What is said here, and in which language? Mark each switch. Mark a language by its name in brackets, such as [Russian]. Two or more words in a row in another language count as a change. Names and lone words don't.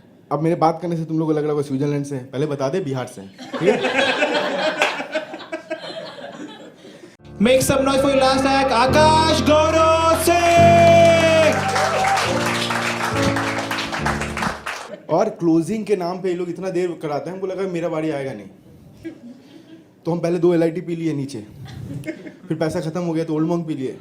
[Hindi] अब मेरे बात करने से तुम लोग को लग रहा होगा स्विट्जरलैंड से, पहले बता दे बिहार से, ठीक है? [English] Make some noise for your last act, Akash Gaurav Singh. [Hindi] और क्लोजिंग के नाम पे ये लोग इतना देर कराते हैं, हमको लगा मेरा बारी आएगा नहीं, तो हम पहले 2 LIT पी लिए नीचे, फिर पैसा खत्म हो गया तो ओल्ड मॉन्क पी लिए।